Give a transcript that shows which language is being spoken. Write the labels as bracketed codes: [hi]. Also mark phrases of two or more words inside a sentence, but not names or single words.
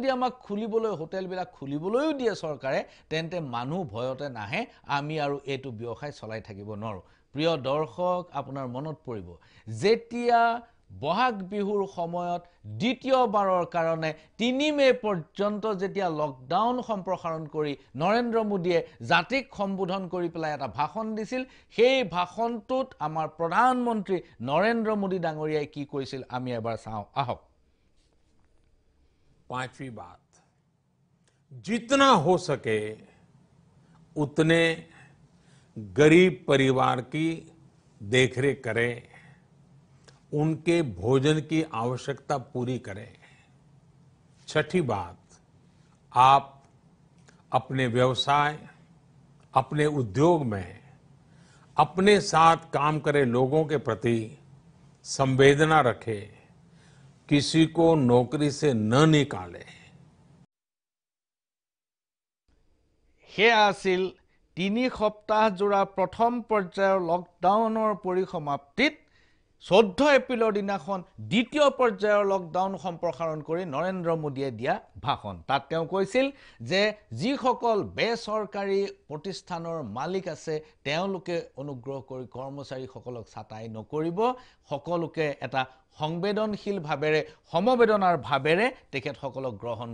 [as] আমাক খুলিবলৈ হোটেলবিলাক খুলিবলৈও দিয়ে চৰকাৰে তেন্তে মানুহ ভয়তে নাহে আমি আৰু এইটো ব্যৱসায় চলাই থাকিব নোৱাৰো প্ৰিয় দৰ্শক আপোনাৰ মনত পৰিব যেতিয়া বহাগ বিহুৰ সময়ত দ্বিতীয়বাৰৰ কাৰণে 3 মে পৰ্যন্ত যেতিয়া লকডাউন সম্প্ৰসাৰণ কৰি নৰেন্দ্ৰ মোদীয়ে জাতিক সম্বোধন কৰি পেলাই এটা ভাষণ দিছিল সেই ভাষণটোত আমাৰ প্ৰধানমন্ত্ৰী নৰেন্দ্ৰ মোদী ডাঙৰীয়াই কি কৈছিল আমি এবাৰ চাওঁ আহক [hi] 5वीं बात जितना हो सके उतने गरीब परिवार की देखरेख करें उनके भोजन की आवश्यकता पूरी करें 6ठी बात आप अपने व्यवसाय अपने उद्योग में अपने साथ काम करे लोगों के प्रति संवेदना रखें किसी को नौकरी से न निकाले [as] সেয়া আছিল 3 সপ্তাহ জোৰা প্ৰথম পৰ্যায়ৰ লকডাউনৰ পৰিসমাপ্তিত 14 এপ্ৰিলৰ দিনাখন দ্বিতীয় পৰ্যায়ৰ লকডাউন সম্প্ৰসাৰণ কৰি নৰেন্দ্ৰ মোদীয়ে দিয়া ভাষণ তাত তেওঁ কৈছিল যে যিসকল বেচৰকাৰী প্ৰতিষ্ঠানৰ মালিক আছে তেওঁলোকে অনুগ্ৰহ কৰি কৰ্মচাৰীসকলক ছাটাই নকৰিব সকলোকে এটা সংবেদনশীল ভাৱেৰে সমবেদনাৰ ভাৱেৰে তেখেতসকলক গ্ৰহণ